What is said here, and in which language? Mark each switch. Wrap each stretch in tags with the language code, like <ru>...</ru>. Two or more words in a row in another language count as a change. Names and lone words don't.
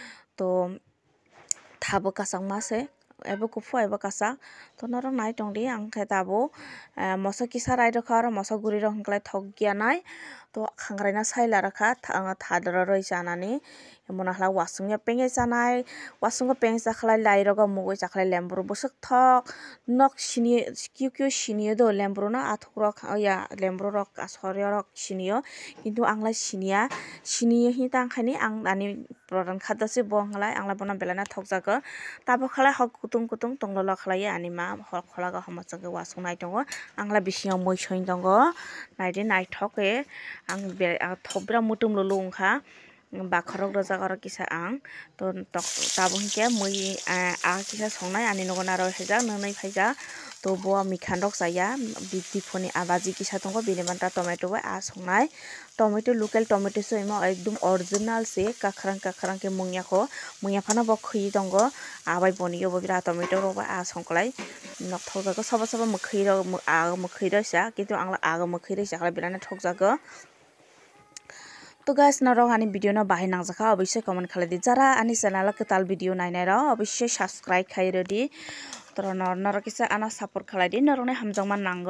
<trp>to tha bo kasangma se ebo kuphur ebo kasak to norok nai tongdi ang khe tabo moso kisa rai rokha aro moso guri rok hingklai thokya nai to khangrai na saila rakha tha doro roi chanani emona khlai wasung ya pengye chanai wasung o pengye chakhlai lai rogo mugui chakhlai lemburu bwsuk thok nok sini kiu kiu siniyo do lemburu no athuk rok lemburu rok asorya rok siniyo kintu anglai siniya siniyo hi tangkhani ang ani pradhan khadyo se bo hwnglai anglai bono belai no thokjago tabo khlai hok kutung kutung tonglolo khlaioi ani ma kholaga hamachakhe wasung nai tongo anglai bisingo moi soi tongo naidi naithok ke ang thok bera mutum lulu wngkha bakhorok rojak oro kisa ang to tabo hingke mui kisa songnai ani nogo naro haijak nonoi phaijak to bo mikhan rok chaya difuni baji kisa tongo bini manta tomato bai songnai tomato</trp> <en>local tomato</en> <trp>so imo ekdom original se kakrang kakrang ke mungyako mungyafano bo khwi tongo bai boniyo bo birat tomato rok bai songklai nok thokjago sobo sobo mwkhwi rok mwkhwi roisa kintu ang mwkhwi roisa khlai birat no thokjago to guys norok ani video no bahai nangjaka obisai comment khlai di jara ani channel o ketal video nainai ro obisai subscribe khai redi to norok kisa ana support khlai di norok ni hamjangma nango</trp>